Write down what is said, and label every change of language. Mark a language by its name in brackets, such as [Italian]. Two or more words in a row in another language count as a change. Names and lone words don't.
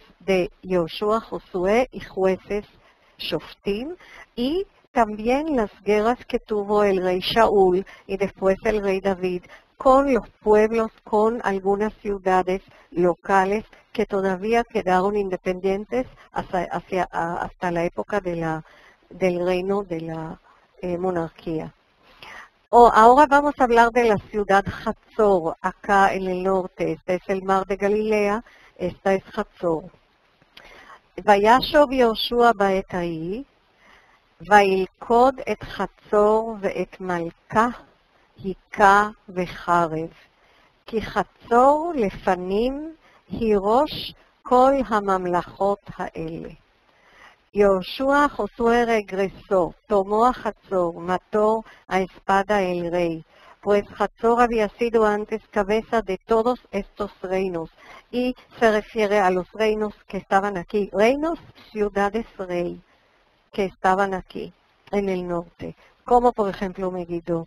[Spanish] de Yoshua, Josué y Jueces, Shoftim, y también las guerras que tuvo el rey Shaul y después el rey David con los pueblos, con algunas ciudades locales que todavía quedaron independientes hasta la época del reino de la monarquía. Ahora vamos a hablar de la ciudad Hatzor, acá en el norte. Este es el mar de Galilea, esta es Hatzor. [Hebrew] וישוב יהושע בעת ההיא, וילכוד את חצור ואת מלכה, היכה וחרב. כי חצור לפנים היא ראש כל הממלכות האלה. [Spanish] Yoshua Josué regresó, tomó a Hatzor, mató a espada el rey, pues Hatzor había sido antes cabeza de todos estos reinos, y se refiere a los reinos que estaban aquí, reinos, ciudades rey, que estaban aquí, en el norte, como por ejemplo Megiddo.